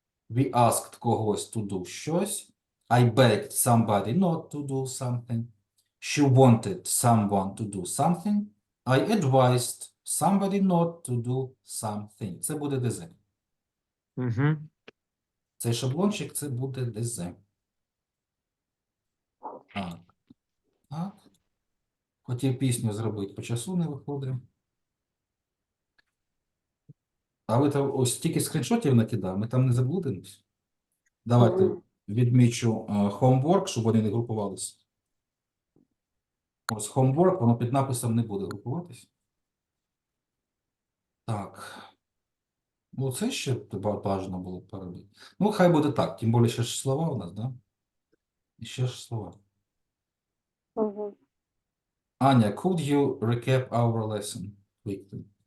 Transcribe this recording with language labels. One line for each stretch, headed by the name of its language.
English: We asked
Ukrainian: когось
English: to do
Ukrainian: щось.
English: I begged somebody not to do something. She wanted someone to do something. I advised somebody not to do something.
Ukrainian: Це буде ДЗ. Цей шаблончик, це буде ДЗ. Так. Хотів пісню зробити, по часу не виходить. А ви там ось тільки скріншотів накидав, ми там не заблудимось. Давайте відмічу homework, щоб вони не групувалися. Ось homework, воно під написом не буде групуватись. Так. Ну, це ще бажано було б поробити. Ну, хай буде так. Тим більше ще ж слова у нас, да? І ще ж слова.
English: Аня, could you recap our lesson quickly?